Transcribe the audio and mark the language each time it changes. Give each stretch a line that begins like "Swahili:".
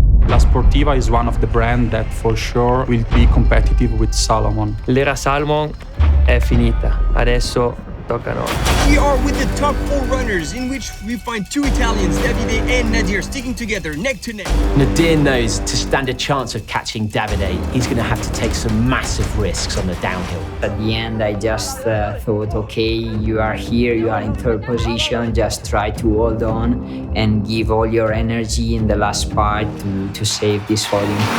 English: La Sportiva is one of the brands that for sure will be competitive with Salomon.
Italian: L'era Salomon è finita, adesso tocca a noi.
English: We are with the top 4 runners, in which we find 2 Italians, Davide and Nadir, sticking together neck to neck. Nadir knows to stand a chance of catching Davide, he's going to have to take some massive risks on the downhill. At the end, I just thought, okay, you are here, you are in third position, just try to hold on and give all your energy in the last part to save this volume.